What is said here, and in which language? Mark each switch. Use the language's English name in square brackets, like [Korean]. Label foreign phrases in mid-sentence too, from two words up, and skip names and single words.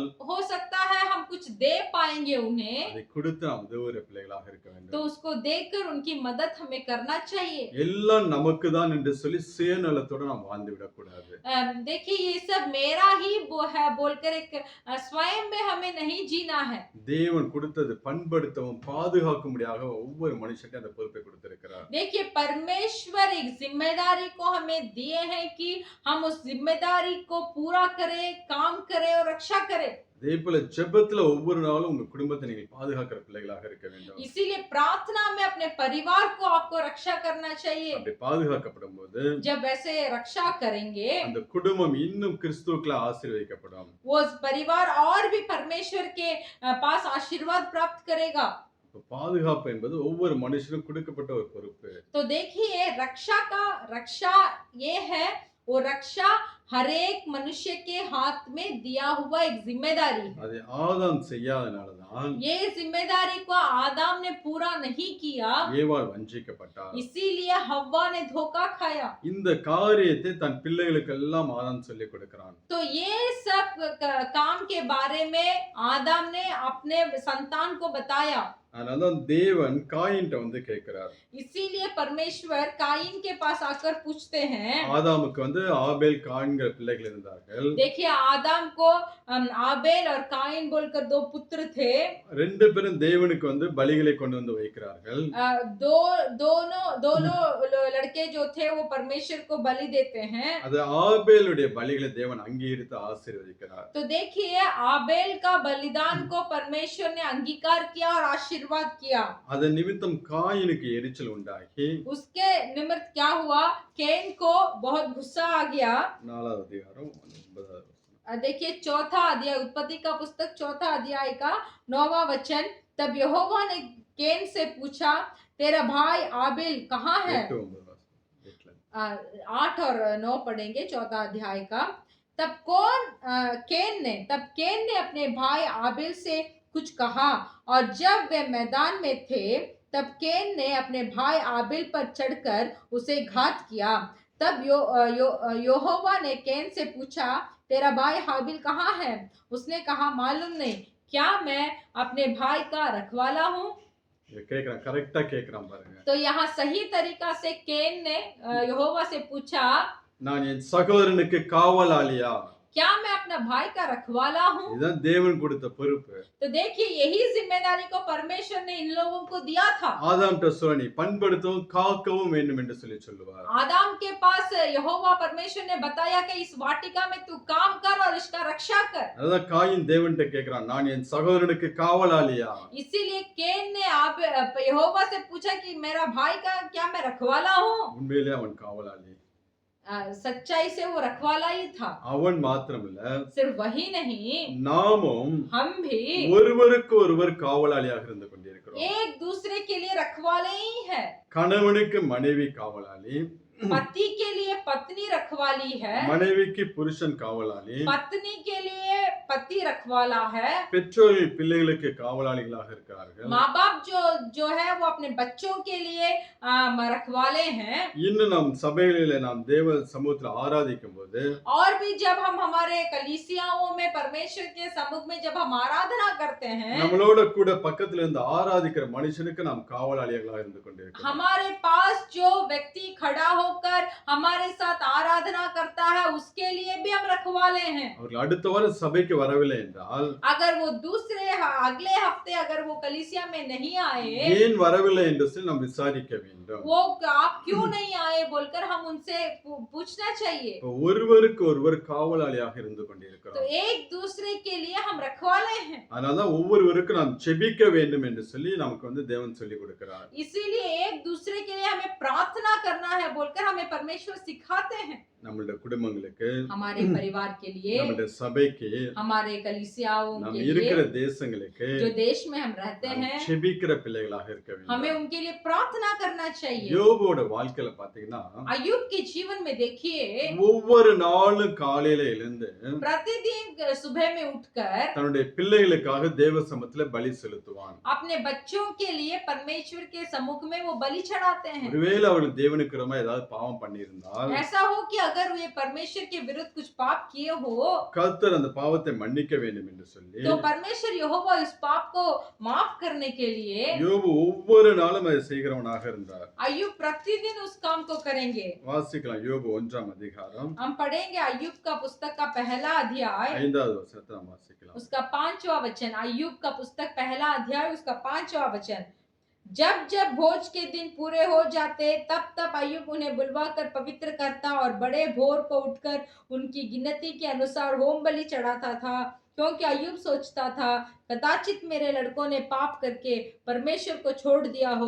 [Hindi] हो सकता है हम कुछ दे पाएंगे उन्हें, [Tamil] அதை கொடுத்து நாம் உதவுகிற பிள்ளைகளாக இருக்க [Hindi] तो [Tamil] வேண்டும். [Hindi] उसको देकर उनकी मदद हमें करना चाहिए। [Tamil] எல்லாம் நமக்கு தான் என்று சொல்லி சுயநலத்தோட நாம் வாழ்ந்து விடக்கூடாது. [Hindi] देखिए ये सब मेरा ही वो है बोलकर एक स्वयं में हमें नहीं जीना है। [Tamil] தேவன் கொடுத்தது பண்படுத்தவும் பாதுகாக்கும்படியாக ஒவ்வொரு மனுஷனுக்கும் அந்த பொறுப்பை கொடுத்திருக்கிறார். [Hindi] देखिए परमेश्वर एक जिम्मेदारी को हमें दिए हैं कि हम उस जिम्मेदारी को पूरा करें, काम करें और रक्षा करें। [Tamil] அதே போல ஜெபத்துல ஒவ்வொரு நாளும் உங்க குடும்பத்தை நீங்கள் பாதுகாக்கிற பிள்ளைகளாக இருக்க வேண்டும். [Hindi] इसीलिए प्रार्थना में अपने परिवार को आपको रक्षा करना चाहिए। [Tamil] அப்படி பாதுகாக்கப்படும் போது [Hindi] जब ऐसे रक्षा करेंगे [Tamil] அந்த குடும்பம் இன்னும் கிறிஸ்துவுக்குள்ள ஆசீர்வதிக்கப்படும். [Hindi] वो परिवार और भी परमेश्वर के पास आशीर्वाद प्राप्त करेगा। [Tamil] பாதுகாப்பு என்பது ஒவ்வொரு மனுஷனும் கொடுக்கப்பட்ட ஒரு பொறுப்பு. [Hindi] तो देखिए रक्षा ये है, वो रक्षा हर एक मनुष्य के हाथ में दिया हुआ एक जिम्मेदारी है। [Tamil] அதை ஆதாம் செய்யாதனாலதான் [Hindi] ये जिम्मेदारी को आदम ने पूरा नहीं किया, [Tamil] ஏவாள் வஞ்சிக்கப்பட்டார். [Hindi] इसीलिए हव्वा ने धोखा खाया। [Tamil] இந்த காரியத்தை தன் பிள்ளைகளுக்கு எல்லாம் ஆதாம் சொல்லிக் கொடுக்கிறான். [Hindi] तो ये सब काम के बारे में आदम ने अपने संतान को बताया। [Tamil] அதனாலதான் தேவன் காயின்ட்ட வந்து கேட்கிறார். [Hindi] इसीलिए परमेश्वर काइन के पास आकर पूछते हैं। [Tamil] ஆதாமுக்கு வந்து ஆபேல் காயின்கிற பிள்ளைகள் இருந்தார்கள். [Hindi] देखिए आदम को आबेल और काइन बोलकर दो पुत्र थे। [Tamil] ரெண்டு பேரும் தேவனுக்கு வந்து பலிகளை கொண்டு வந்து வைக்கிறார்கள். [Hindi] दोनों लड़के जो थे वो परमेश्वर को बलि देते हैं। [Tamil] அது ஆபேலுடைய பலிகளை தேவன் அங்கீகரித்து ஆசீர்வதிக்கிறார். [Hindi] तो देखिए आबेल का बलिदान को परमेश्वर ने अंगीकार किया और आशीर्वाद किया। [Tamil] அதன் நிமித்தம் காயினுக்கு எரிச்சல் உண்டாகி [Hindi] उसके निमित्त क्या हुआ, केन को बहुत गुस्सा आ गया। [Tamil] 4வது அதிகாரம் 9வது [Hindi] देखिए चौथा अध्याय, उत्पत्ति का पुस्तक चौथा अध्याय का 9वां वचन। तब यहोवा ने केन से पूछा, तेरा भाई आबेल कहाँ है? 8 और 9 पढ़ेंगे चौथा अध्याय का। तब केन ने अपने भाई आबेल से कुछ कहा, और जब वे मैदान में थे तब केन ने अपने भाई आबेल पर चढ़कर उसे घात किया। तब यहोवा ने केन से पूछा, तेरा भाई हाबिल कहाँ है? उसने कहा, मालूम नहीं, क्या मैं अपने भाई का रखवाला हूँ? [Tamil] கரெக்டா கேக்குறான் பாருங்க. [Hindi] तो यहाँ सही तरीका से केन ने यहोवा से पूछा, [Tamil] நான் என் சகோதரனுக்கு காவலாளியா? [Hindi] क्या मैं अपना भाई का रखवाला हूँ? [Tamil] இதுதான் தேவன் கொடுத்த பொறுப்பு. [Hindi] तो देखिए यही जिम्मेदारी को परमेश्वर ने इन लोगों को दिया था। [Tamil] ஆதாம்கிட்ட சொல்ல நீ பண்படுத்தவும் காக்கவும் வேண்டும் என்று சொல்லுவார். [Hindi] आदम के पास यहोवा परमेश्वर ने बताया कि इस वाटिका में तू काम कर और इसका रक्षा कर। [Tamil] அதான் காயின் தேவன்கிட்ட கேக்குறான், நான் என் சகோதரனுக்கு காவலாளியா? [Hindi] इसीलिए केन ने आप यहोवा से पूछा कि मेरा भाई का क्या मैं रखवाला हूँ? [Tamil] உண்மையிலே அவன் காவலாளி. [Hindi] सच्चाई से वो रखवाला ही था। [Tamil] அவன் மாத்திரமல்ல, [Hindi] सिर्फ वही नहीं, [Tamil] நாமும் [Hindi] हम भी [Tamil] ஒருவருக்கு ஒருவர் காவலாளியாக இருந்து கொண்டிருக்கிறோம். [Hindi] एक दूसरे के लिए रखवाले ही है। [Tamil] கணவனுக்கு மனைவி காவலாளி, [Hindi] पति के लिए पत्नी रखवाली है, [Tamil] மனைவிக்கு புருஷன் காவலாளி, [Hindi] पत्नी के लिए पति रखवाला है, [Tamil] பெற்றோர்கள் பிள்ளைகளுக்கு காவலாளிகளாக இருக்கிறார்கள். [Hindi] माँ बाप जो है वो अपने बच्चों के लिए रखवाले हैं। [Tamil] இன்னும் நம் சபைகளிலே நாம் தேவ சமூகத்தில் ஆராதிக்கும் போது, [Hindi] और भी जब हम हमारे कलीसियाओं में परमेश्वर के सम्मुख में जब हम आराधना करते हैं, [Tamil] நம்மளோட கூட பக்கத்துல இருந்து ஆராதிக்கிற மனுஷனுக்கு நாம் காவலாளிகளாக இருந்து கொண்டிருக்கிறோம். [Hindi] हमारे पास जो व्यक्ति खड़ा होकर हमारे साथ आराधना करता है उसके लिए भी हम रखवाले हैं। [Tamil] அவர்கள் அடுத்த வாரம் சபைக்கு வரவில்லை என்றால், [Hindi] अगर वो अगले हफ्ते अगर वो कलीसिया में नहीं आए, [Tamil] ஏன் வரவில்லை என்று சொல்லி நாம் விசாரிக்க வேண்டும். [Hindi] वो आप क्यों नहीं आए बोलकर हम उनसे पूछना चाहिए। [Tamil] ஒருவருக்கு ஒருவர் காவலாளியாக இருந்து [Hindi] तो [Tamil] கொண்டிருக்கிறோம். [Hindi] एक दूसरे के लिए हम रखवाले हैं। [Tamil] அதனாலதான் ஒவ்வொருவருக்கும் நாம் செபிக்க வேண்டும் என்று சொல்லி நமக்கு தேவன் சொல்லி கொடுக்கிறார். [Hindi] इसीलिए एक दूसरे के लिए हमें प्रार्थना करना है बोलकर हमें परमेश्वर सिखाते हैं। [Tamil] நம்மளுடைய குடும்பங்களுக்கு, [Hindi] हमारे परिवार के लिए, [Tamil] நம்மளுடைய சபைக்கு, [Hindi] हमारे कलीसियाओं [Tamil] நாம் [Hindi] के [Tamil] இருக்கிற [Hindi] लिए, [Tamil] தேசங்களுக்கு [Hindi] जो देश में हम रहते हैं, [Tamil] செபிக்கிற பிள்ளைகளாக இருக்க [Hindi] हमें [Tamil] வேண்டும். [Hindi] उनके लिए प्रार्थना करना चाहिए। [Tamil] யோபோட வாழ்க்கையில பாத்தீங்கன்னா, [Hindi] अय्यूब के जीवन में देखिए, [Tamil] ஒவ்வொரு நாளும் காலையில எழுந்து [Hindi] प्रतिदिन सुबह में उठकर [Tamil] தன்னுடைய பிள்ளைகளுக்காக தேவ சமூகத்துல பலி செலுத்துவான். [Hindi] अपने बच्चों के लिए परमेश्वर के सम्मुख में वो बलि चढ़ाते हैं। [Tamil] ஒருவேளை அவர்கள் தேவனுக்கு விரோதமா ஏதாவது பாவம் பண்ணியிருந்தால், [Hindi] ऐसा हो कि अगर वे परमेश्वर के विरुद्ध कुछ पाप किए हो, [Tamil] கர்த்தர் அந்த பாவத்தை மன்னிக்க வேண்டும் என்று சொல்லி [Hindi] तो परमेश्वर यहोवा इस पाप को माफ करने के लिए [Tamil] யோபு ஒவ்வொரு நாளும் அதை செய்கிறவனாக இருந்தார். [Hindi] अय्यूब प्रतिदिन उस काम को करेंगे। [Tamil] வாசிக்கலாம் யோபு 1ஆம் அதிகாரம் [Hindi] हम पढ़ेंगे अय्यूब का पुस्तक का पहला अध्याय, [Tamil] 5வது वचனத்தை நாம் வாசிக்கலாம். [Hindi] उसका 5वां वचन। अय्यूब का पुस्तक पहला अध्याय उसका 5वां वचन। जब जब भोज के दिन पूरे हो जाते तब तब अय्यूब उन्हें बुलवाकर पवित्र करता और बड़े भोर को उठकर उनकी गिनती के अनुसार होम बलि चढ़ाता था, क्योंकि अय्यूब सोचता था कदाचित मेरे लड़कों ने पाप करके परमेश्वर को छोड़ दिया हो।